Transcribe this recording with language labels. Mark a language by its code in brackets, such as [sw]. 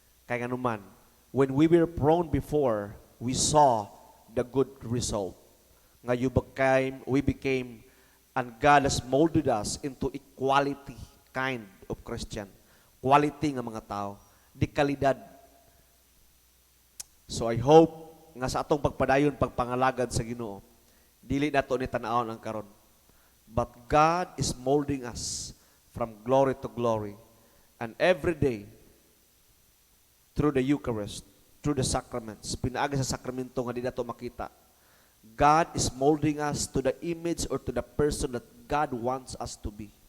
[en] Kaya nga naman, when we were prone before, we saw the good result. Nga we became, and God has molded us into equality kind of Christian. [ceb] Quality nga mga tao. Di kalidad. So I hope nga sa atong pagpadayon, pagpangalagad sa Ginoo, dili nato ni tan-awon ang karon. [en] But God is molding us from glory to glory. And every day, through the Eucharist, through the sacraments, [ceb] pinaagi sa sakramento nga di nato makita, [en] God is molding us to the image or to the person that God wants us to be.